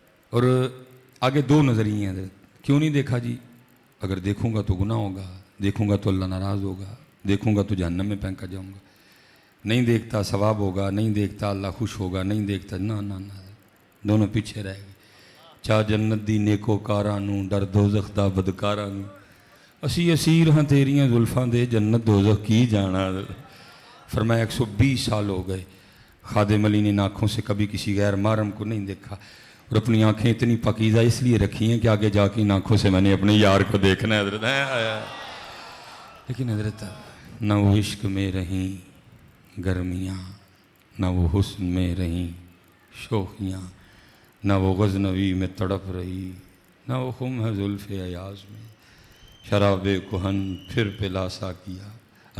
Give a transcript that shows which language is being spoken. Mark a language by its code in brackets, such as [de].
[ur] اور آگے 2 نظریے ہیں حضرت. کیوں نہیں دیکھا جی؟ اگر دیکھوں گا تو گناہ ہوگا، دیکھوں گا تو اللہ ناراض ہوگا، دیکھوں گا تو جہنم میں پھینکا جاؤں گا. نہیں دیکھتا ثواب ہوگا، نہیں دیکھتا اللہ خوش ہوگا، نہیں دیکھتا نہ نہ نہ. دونوں پیچھے رہ گئے. [pa] چاہ جنت دی نیکو کارانوں ڈر دوزخ دا بدکارانوں. اسی اسیر ہاں تیریاں زلفاں دے جنت دوزخ کی جانا. [ur] فرمایا 120 سال ہو گئے خادم علی نے آنکھوں سے کبھی کسی غیر محرم کو نہیں دیکھا. اور اپنی آنکھیں اتنی پاکیزہ اس لیے رکھی ہیں کہ آگے جا کے ان آنکھوں سے میں نے اپنے یار کو دیکھنا ہے حضرت. لیکن حضرت نہ وہ عشق میں رہیں گرمیاں، نہ وہ حسن میں رہیں شوخیاں، نہ وہ غزنوی میں تڑپ رہی، نہ وہ خم ہے زلف ایاز میں شراب کہن پھر پلاسا کیا.